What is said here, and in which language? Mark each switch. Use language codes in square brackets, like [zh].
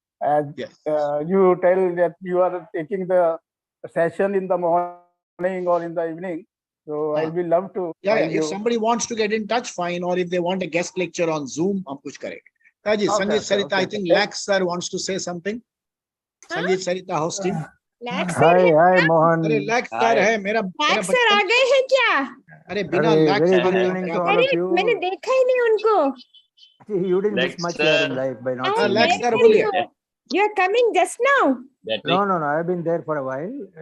[en] As you tell that you are taking the session in the morning or in the evening. So I'll be love to. If somebody wants to get in touch, fine. Or if they want a guest lecture on Zoom, [hi] हम कुछ करेंगे. [en] Sangeet Sarita, I think Lax sir wants to say something. Sangeet Sarita hosting. Hi, Mohan. [hi] अरे Lax sir है मेरा. Lax sir आ गए हैं क्या? अरे बिना Lax sir अरे मैंने देखा ही नहीं उनको. [en] You didn't miss much here in life by not seeing [hi] Lax sir बोलिए. [en] You are coming just now. No. I've been there for a while.